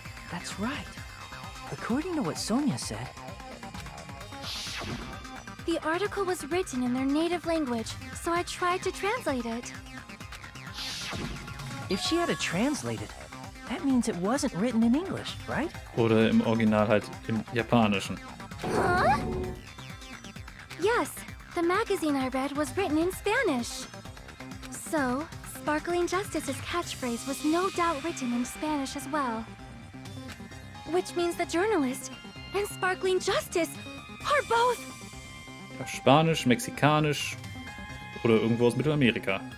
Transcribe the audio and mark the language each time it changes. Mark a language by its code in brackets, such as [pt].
[en] That's right. According to what Sonia said, The article was written in their native language, so I tried to translate it. if she had to translate it, that means it wasn't written in English, right? [de] Oder im Original halt im Japanischen. Huh? [en] Yes, the magazine I read was written in Spanish. So, Sparkling Justice's catchphrase was no doubt written in Spanish as well. Which means the journalist and Sparkling Justice are both... [de] Ja, Spanisch, Mexikanisch oder irgendwo aus Mittelamerika.